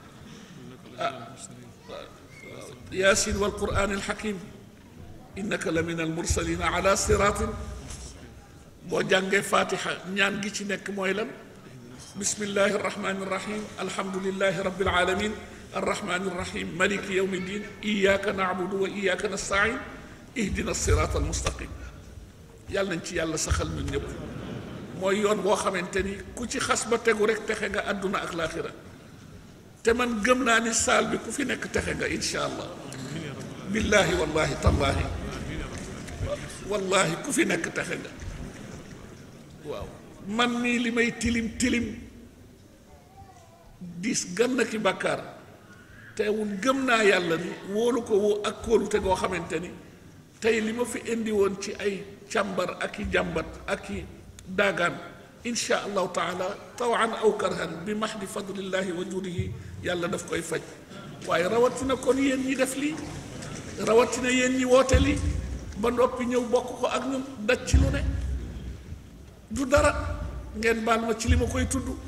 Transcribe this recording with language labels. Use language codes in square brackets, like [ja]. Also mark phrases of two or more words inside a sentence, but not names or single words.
[ar] يس والقرآن الحكيم إنك لمن المرسلين على صراط [wo] boo jàngee fatiha ñaan gi ci nekk mooy lan [ar] بسم الله الرحمن الرحيم الحمد لله رب العالمين الرحمن الرحيم مالك يوم الدين إياك نعبد وإياك نستعين اهدنا الصراط المستقيم [wo] yàlla nañ ci yàlla saxal ñun ñëpp mooy yoon boo xamante ni ku ci xas ba tegu rek texe nga àdduna ak laaxira te man gëm naa ni saal bi ku fi nekk texe nga [ar] إن شاء الله بالله والله تالله والله [wo] ku fi nekk texe nga waaw man mii li may tilim tilim diis gën na ki bàkkaar teewul gëm naa yàlla ni wóolu ko woo ak kóolute goo xamante ni tey li ma fi indi woon ci ay càmbar ak i jàmbat ak i daagaan [ar] إن شاء الله تعالى طوعا أو كرها بمحض فضل الله وجوده [wo] yàlla daf koy faj waaye rawatina kon yéen ñi def lii rawatina yéen ñi woote lii ba noppi ñëw bokk ko ak ñun daj ci lu ne du dara ngeen baal ma ci li ma koy tudd